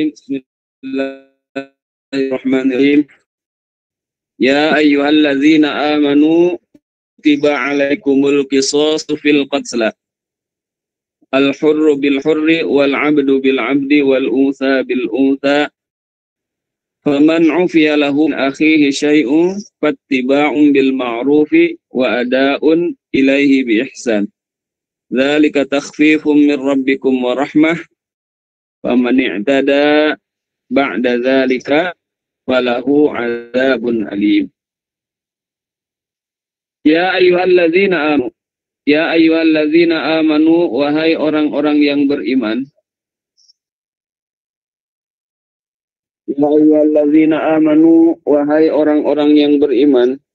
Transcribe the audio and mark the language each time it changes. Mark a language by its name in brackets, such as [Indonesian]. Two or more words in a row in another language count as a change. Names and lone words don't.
[Arabic] بسم الله الرحمن الرحيم. يا أيها الذين آمنوا كتب عليكم القصاص في القتل. الحر بالحر والعبد بالعبد والأنثى بالأنثى. فمن عفي له من أخيه شيء فاتباع بالمعروف وأداء إليه بإحسان. ذلك تخفيف من ربكم ورحمة. فمن اعتدى بعد ذلك فله عذاب أليم. يا أيها الذين آمنوا يا أيها الذين آمنوا, [Indonesian] wahai orang-orang yang beriman. [Arabic] يا أيها الذين آمنوا, [Indonesian] wahai orang-orang yang beriman.